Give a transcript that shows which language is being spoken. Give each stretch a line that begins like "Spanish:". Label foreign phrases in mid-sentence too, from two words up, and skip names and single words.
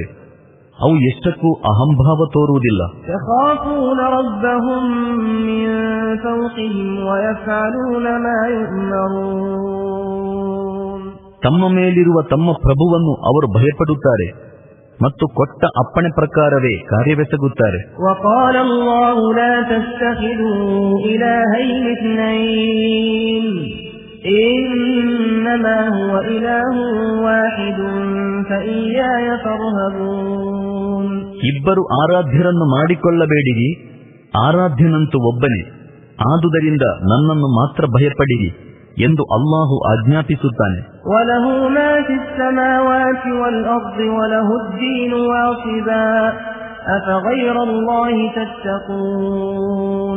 Kannada: ಅವು ಎಷ್ಟಕ್ಕೂ ಅಹಂಭಾವ ತೋರುವುದಿಲ್ಲ. ತಮ್ಮ ಮೇಲಿರುವ ತಮ್ಮ ಪ್ರಭುವನ್ನು ಅವರು ಭಯಪಡುತ್ತಾರೆ ಮತ್ತು ಕೊಟ್ಟ ಅಪ್ಪಣೆ ಪ್ರಕಾರವೇ ಕಾರ್ಯವೆಸಗುತ್ತಾರೆ.
Arabic: إنما هو إله واحد فإياي فارهبون.
Kannada: ಇಬ್ಬರು ಆರಾಧ್ಯರನ್ನು ಮಾಡಿಕೊಳ್ಳಬೇಡಿರಿ, ಆರಾಧ್ಯನಂತೂ ಒಬ್ಬನೇ, ಆದುದರಿಂದ ನನ್ನನ್ನು ಮಾತ್ರ ಭಯಪಡಿರಿ ಎಂದು ಅಲ್ಲಾಹು ಆಜ್ಞಾಪಿಸುತ್ತಾನೆ.
Arabic: وله ما في السماوات والأرض وله الدين واصبا أفغير الله تتقون.